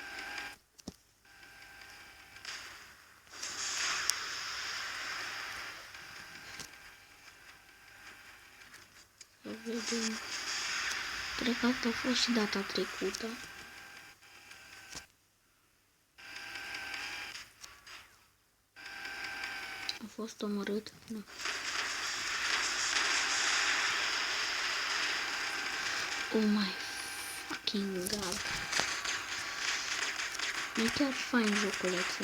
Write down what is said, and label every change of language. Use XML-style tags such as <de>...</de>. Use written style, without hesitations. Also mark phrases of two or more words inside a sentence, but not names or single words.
<ro>Să vedem. Cred că asta a fost și data trecută. A fost omorât? Nu.</ro> <en>Oh my fucking god.</en> <ro>E chiar fain joculețul.</ro>